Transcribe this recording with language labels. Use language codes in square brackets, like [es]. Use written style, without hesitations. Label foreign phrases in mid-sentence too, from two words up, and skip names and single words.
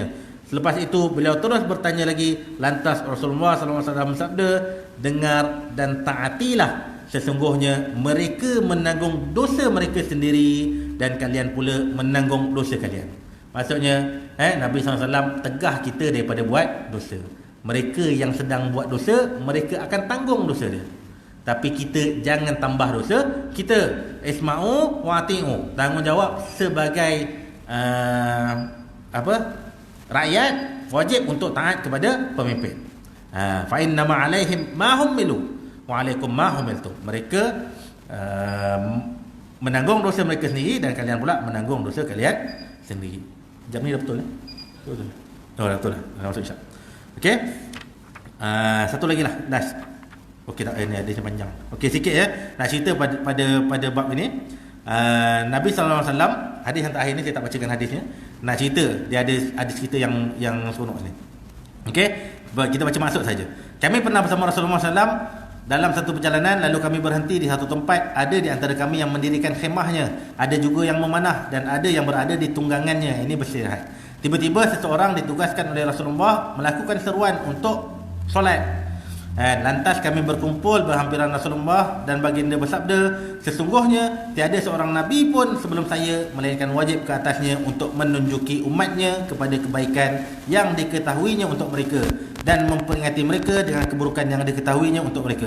[ms] Selepas itu beliau terus bertanya lagi, lantas Rasulullah SAW bersabda, dengar dan taatilah, sesungguhnya mereka menanggung dosa mereka sendiri dan kalian pula menanggung dosa kalian. Maksudnya Nabi SAW tegah kita daripada buat dosa. Mereka yang sedang buat dosa, mereka akan tanggung dosa dia. Tapi kita jangan tambah dosa. Kita [ar] اسمعوا وأطيعوا, [ms] tanggungjawab sebagai rakyat, wajib untuk taat kepada pemimpin. [ar] فإنما عليهم ما حملوا وعليكم ما حملتم. [ms] Mereka menanggung dosa mereka sendiri dan kalian pula menanggung dosa kalian sendiri. Jam ni dah betul Betul. Dah betul lah. Dah masuk Isyak. Okey. Satu lagi lah, last. Okey tak, ini ada yang panjang. Okey sikit ya. Nak cerita pada bab ini. Nabi SAW, hadis yang terakhir ni saya tak bacakan hadisnya. Nak cerita, dia ada cerita yang seronok ni. Okey, kita baca maksud saja. Kami pernah bersama Rasulullah SAW dalam satu perjalanan, lalu kami berhenti di satu tempat. Ada di antara kami yang mendirikan khemahnya, ada juga yang memanah, dan ada yang berada di tunggangannya. Ini beristirahat. Tiba-tiba seseorang ditugaskan oleh Rasulullah melakukan seruan untuk solat. Lantas kami berkumpul berhampiran Rasulullah dan baginda bersabda, sesungguhnya tiada seorang Nabi pun sebelum saya melainkan wajib ke atasnya untuk menunjuki umatnya kepada kebaikan yang diketahuinya untuk mereka dan memperingati mereka dengan keburukan yang diketahuinya untuk mereka.